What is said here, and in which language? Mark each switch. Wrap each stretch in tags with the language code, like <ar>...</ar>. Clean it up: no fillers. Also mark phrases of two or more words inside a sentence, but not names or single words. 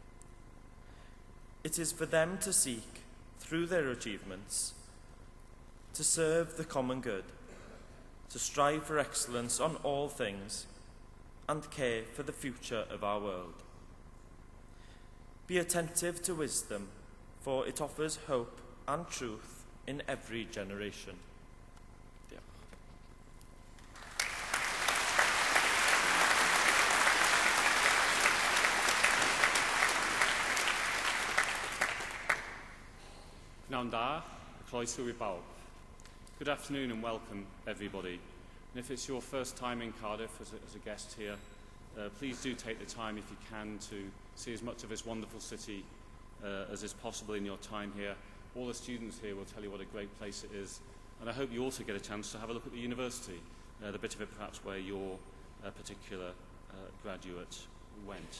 <en>It is for them to seek, through their achievements, to serve the common good, to strive for excellence on all things, and care for the future of our world. Be attentive to wisdom, for it offers hope and truth in every generation.</en> <cy>Pnawn da, croeso I bawb.</cy> <en>Good afternoon and welcome, everybody. And if it's your first time in Cardiff as a guest here, please do take the time, if you can, to see as much of this wonderful city as is possible in your time here. All the students here will tell you what a great place it is. And I hope you also get a chance to have a look at the university, the bit of it perhaps where your particular graduate went.</en>